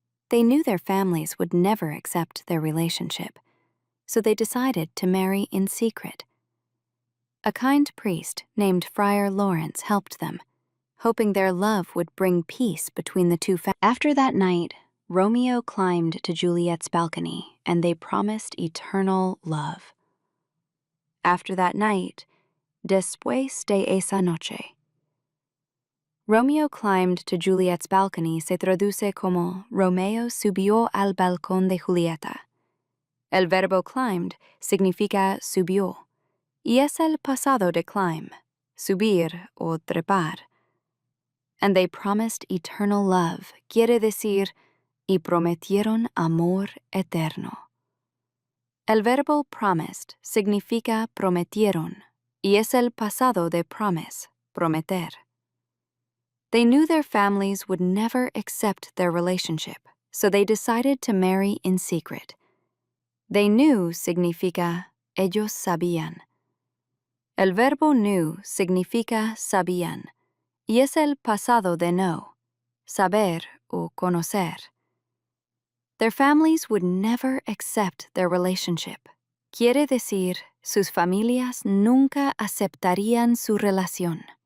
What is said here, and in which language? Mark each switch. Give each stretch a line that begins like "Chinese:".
English: They knew their families would never accept their relationship, so they decided to marry in secret. A kind priest named Friar Lawrence helped them, hoping their love would bring peace between the two families. After that night, Romeo climbed to Juliet's balcony, and they promised eternal love. After that night,
Spanish: después de esa noche.
English: Romeo climbed to Juliet's balcony
Spanish: se traduce como Romeo subió al balcón de Julieta. El verbo climbed significa subió, y es el pasado de climb, subir o trepar.
English: And they promised eternal love,
Spanish: quiere decir, y prometieron amor eterno. El verbo promised significa prometieron, y es el pasado de promise, prometer.
English: They knew their families would never accept their relationship, so they decided to marry in secret. They knew
Spanish: significa ellos sabían. El verbo knew significa sabían, y es el pasado de know, saber o conocer.
English: Their families would never accept their relationship.
Spanish: Quiere decir, sus familias nunca aceptarían su relación.